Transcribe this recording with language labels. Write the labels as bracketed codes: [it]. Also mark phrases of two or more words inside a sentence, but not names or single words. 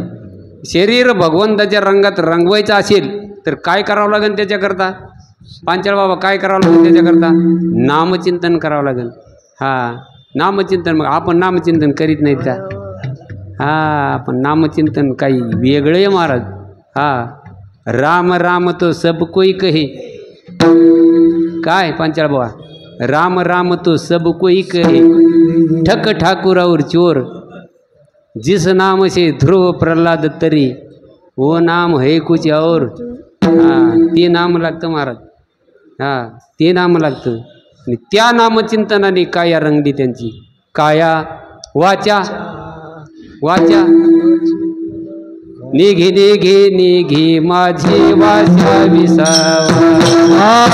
[mr] शरीर भगवंताच्या रंगात रंगवायचं असेल तर काय करावं लागेल त्याच्याकरता? पांचाळ बाबा काय करावं लागेल त्याच्याकरता? नामचिंतन करावं लागेल. हां, नामचिंतन. मग आपण नामचिंतन करीत नाहीत का? हां, आपण नामचिंतन काही वेगळं आहे महाराज. हां, [hi] राम राम तो सब कोई कहे. [mr] काय पांचाळ बाबा? [hi] राम राम तो सब कोई कहे, ठक ठाकुर और चोर, जिस नाम से ध्रुव प्रहलाद तरी, वो नाम है कुछ और. [mr] हां, ते नाम लागतं महाराज. हां, ते नाम लागतं. आणि त्या नामचिंतनाने काया रंगली त्यांची. काया वाचा वाचा निघे निघे निघे माझी वाचा विसावा.